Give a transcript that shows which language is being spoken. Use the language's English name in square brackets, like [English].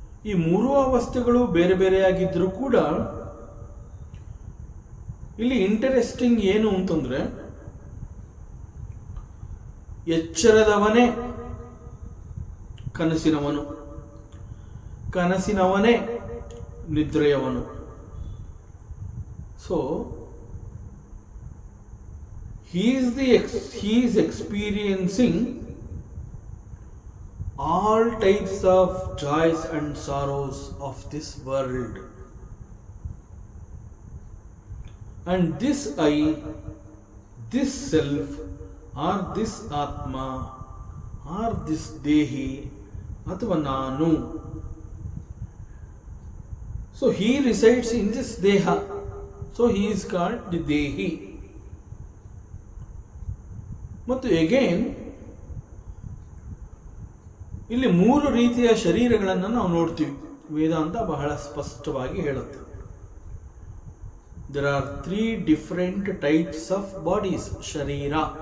[Kannada] ಈ 3 ಅವಸ್ಥೆಗಳು ಬೇರೆ ಬೇರೆಯಾಗಿದ್ದರೂ ಕೂಡ ಇಲ್ಲಿ ಇಂಟರೆಸ್ಟಿಂಗ್ ಏನು ಅಂತಂದ್ರೆ, ಎಚ್ಚರದವನೇ ಕನಸಿನವನು, ಕನಸಿನವನೇ ನಿದ್ರೆಯವನು. [English] so he is experiencing all types of joys and sorrows of this world, and this I, this self, or this atma, or this dehi [Kannada] athva nanu. [English] So he resides in this deha, so he is called the dehi. [Kannada] ಮತ್ತು again ಇಲ್ಲಿ 3 ರೀತಿಯ ಶರೀರಗಳನ್ನು ನಾವು ನೋಡ್ತೀವಿ. ವೇದಾಂತ ಬಹಳ ಸ್ಪಷ್ಟವಾಗಿ ಹೇಳುತ್ತೆ. [English] There are 3 different types of bodies, ಶರೀರ.